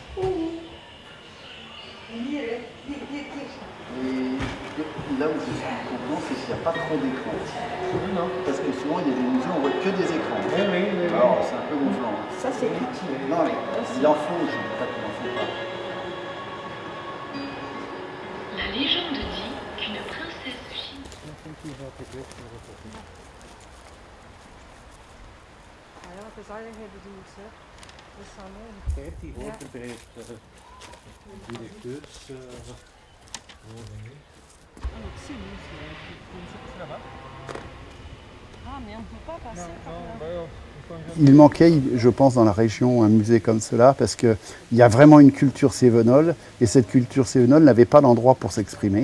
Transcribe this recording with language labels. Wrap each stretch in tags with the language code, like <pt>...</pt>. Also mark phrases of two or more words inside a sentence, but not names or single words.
<fr>Et là où je suis maintenant, c'est qu'il n'y a pas trop d'écrans. Parce que souvent, il y a des musées, on voit que des écrans. Alors, c'est un peu gonflant. Ça, c'est utile. Non, mais il en faut, je ne dis pas qu'il n'en faut pas. La légende dit qu'une princesse de Chine.</fr> <nl>Kijk, die hoort erbij het directeurswoning.</nl> <fr>Ah, mais on ne peut pas passer par là. Il manquait, je pense, dans la région un musée comme cela parce qu'il y a vraiment une culture cévenole et cette culture cévenole n'avait pas d'endroit pour s'exprimer.</fr>